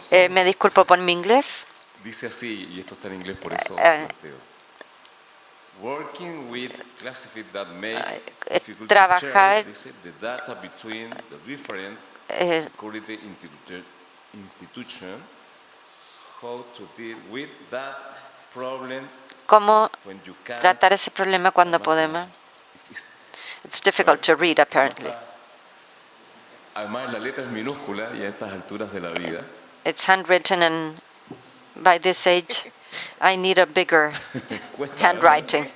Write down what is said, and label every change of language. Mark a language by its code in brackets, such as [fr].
[es] Me disculpo por mi inglés. Dice así, y esto está en inglés, por eso planteo. [en] Working with classified that make difficult to [es] trabajar [en] share, dice, the data between the different security institution, how to deal with that problem [es] ¿Cómo [en] when you can't. [es] tratar ese problema cuando podemos? [en] It's difficult to read, apparently. [es] Además, la letra es minúscula y a estas alturas de la vida. [en] It's handwritten, and by this age, I need a bigger handwriting.